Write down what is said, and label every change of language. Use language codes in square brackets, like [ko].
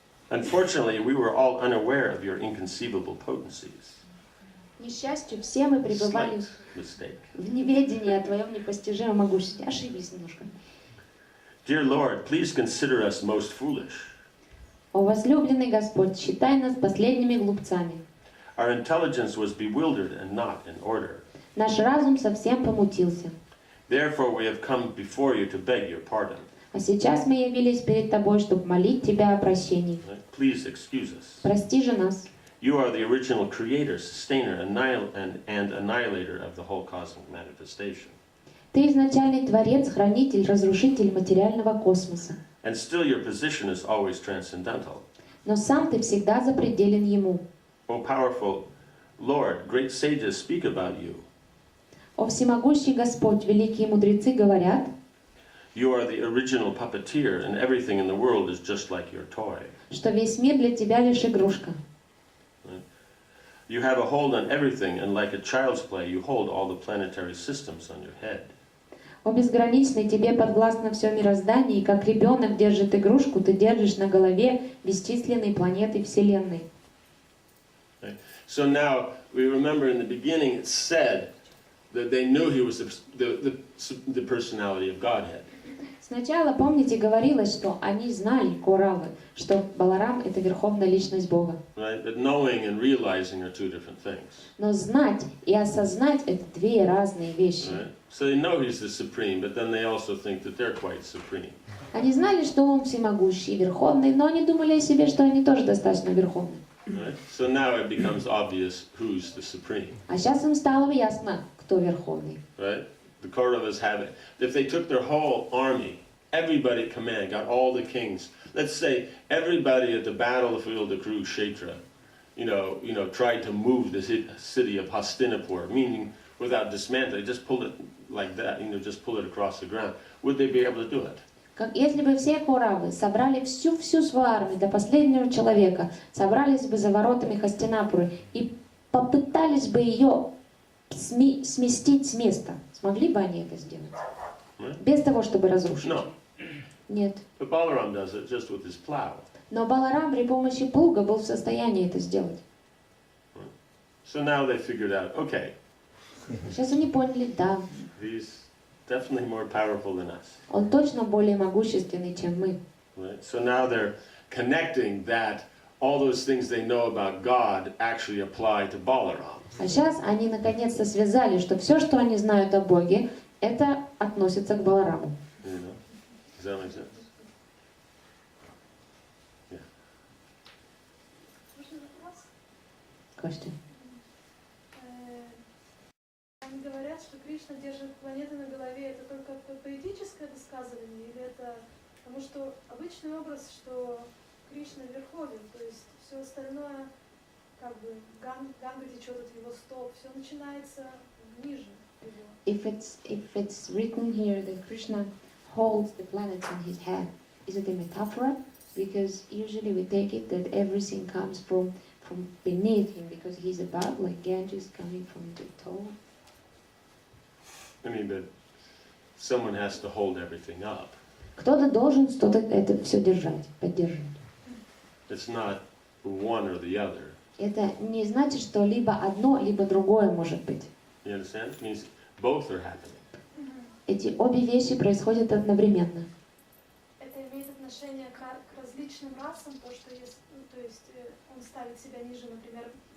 [en] Unfortunately, we were all unaware of your inconceivable potencies. [ru] К несчастью, все мы пребывали [en] Slight mistake. [ru] в неведении о Твоем непостижимом могуществе. Ошиблись немножко. [en] Dear Lord, please consider us most foolish. [ru] О возлюбленный Господь, считай нас последними глупцами. [en] Our intelligence was bewildered and not in order. [ru] Наш разум совсем помутился. [en] Therefore, we have come before you to beg your pardon. [ru] А сейчас мы явились перед Тобой, чтобы молить Тебя о прощении. [en] Please excuse us. [ru] Прости же нас. [en] You are the original creator, sustainer, and annihilator of the whole cosmic manifestation. [ru] Ты изначальный Творец, Хранитель, Разрушитель материального космоса. [en] And still your position is always transcendental. [ru] Но сам Ты всегда запределен Ему. [en] O powerful Lord, great sages speak about you. [ru] О всемогущий Господь, великие мудрецы говорят, [en] You are the original puppeteer, and everything in the world is just like your toy. [ru] что весь мир для Тебя лишь игрушка. [en] You have a hold on everything, and like a child's play, you hold all the planetary systems on your head. [ru] О безграничный, Тебе подвластно все мироздание, и как ребенок держит игрушку, Ты держишь на голове бесчисленные планеты Вселенной. [en] So now, we remember in the beginning it said that they knew he was the personality of Godhead. [ru] Сначала, помните, говорилось, что они знали, Куравы, что Баларам — это верховная личность Бога. [en] Right? But knowing and realizing are two different things. [ru] Но знать и осознать — это две разные вещи. [en] Right? So they know he's the supreme, but then they also think that they're quite supreme. [ru] Они знали, что Он всемогущий, верховный, но они думали о себе, что они тоже достаточно верховны. [en] Right? So now it becomes obvious who's the supreme. [ru] А сейчас им стало ясно, кто верховный. [en] Right? The Kauravas have it. If they took their whole army, everybody at command, got all the kings. Let's say everybody at the battlefield of Kurukshetra, tried to move the city of Hastinapur, meaning without dismantling, just pull it like that, just pull it across the ground. Would they be able to do it? [ru] Как если бы все Куравы собрали всю свою армию до последнего человека, собрались бы за воротами Хастинапуры и попытались бы ее сместить с места, смогли бы они это сделать? Без того, чтобы разрушить? [en] No. [ru] Нет. [en] But Balaram does it just with his plow. [ru] Но Баларам при помощи плуга был в состоянии это сделать. [en] So now they figured out, okay, [ru] Сейчас они поняли, да, [en] he's definitely more powerful than us. [ru] он точно более могущественный, чем мы. [en] Right? So now they're connecting that all those things they know about God actually apply to Balaram. [ru] А сейчас они наконец-то связали, что все, что они знают о Боге, это относится к Балараму. [en] Does that make sense? Yeah. [ru] Можно вопрос? [en] Question. [ru] Они говорят, что Кришна держит планеты на голове. Это только поэтическое высказывание или это потому что обычный образ, что Кришна верховен, то есть все остальное, как бы Ганга течет от его стоп, все начинается ниже его. [en] If it's written here that Krishna holds the planets in his hand, is it a metaphor? Because usually we take it that everything comes from beneath him because he's above, like Ganges coming from the top. I mean, but someone has to hold everything up. [ru] Кто-то должен что-то это все держать, поддерживать. [en] It's not one or the other. [ru] Это не значит, что либо одно, либо другое может быть. [en] You understand? It means both are happening. [ru] Эти обе вещи происходят одновременно. Это имеет отношение к различным расам, то, что есть, то есть он ставит себя ниже, например,